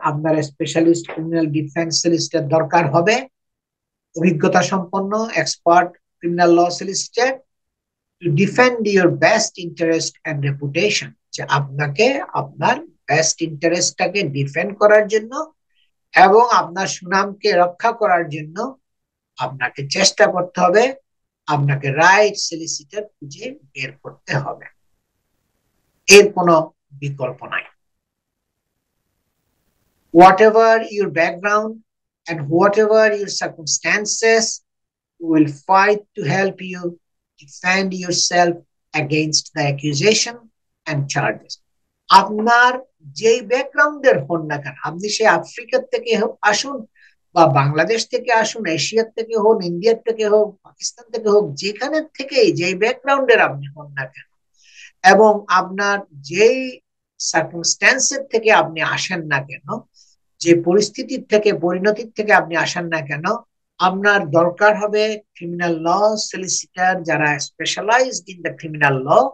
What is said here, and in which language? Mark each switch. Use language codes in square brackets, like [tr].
[bn] আপনার specialist criminal defence solicitor দরকার হবে, অভিজ্ঞতা সম্পন্ন expert criminal law solicitor, [en] to defend your best interest and reputation, [bn] যে আপনাকে আপনার বেস্ট ইন্টারেস্টটাকে ডিফেন্ড করার জন্য এবং আপনার সুনামকে রক্ষা করার জন্য আপনাকে চেষ্টা করতে হবে, আপনাকে রাইট সলিসিটর খুঁজে বের করতে হবে। এর কোনো বিকল্প নাই। [en] Whatever your background and whatever your circumstances, we will fight to help you defend yourself against the accusation and charges. [bn] আপনার যেই ব্যাকগ্রাউন্ডের হন না কেন, আপনি সে আফ্রিকার থেকে আসুন বা বাংলাদেশ থেকে আসুন, এশিয়ার থেকে হোক, ইন্ডিয়ার থেকে হোক, পাকিস্তান থেকে হোক, যেখানে থেকেই যেই ব্যাকগ্রাউন্ডের আপনি হন না কেন, এবং আপনার যেই সার্কামস্ট্যান্সের থেকে আপনি আসেন না কেন, যে পরিস্থিতির থেকে পরিণতির থেকে আপনি আসেন না কেন, আপনার দরকার হবে ক্রিমিনাল ল সলিসিটার যারা [en] specialised in the criminal law,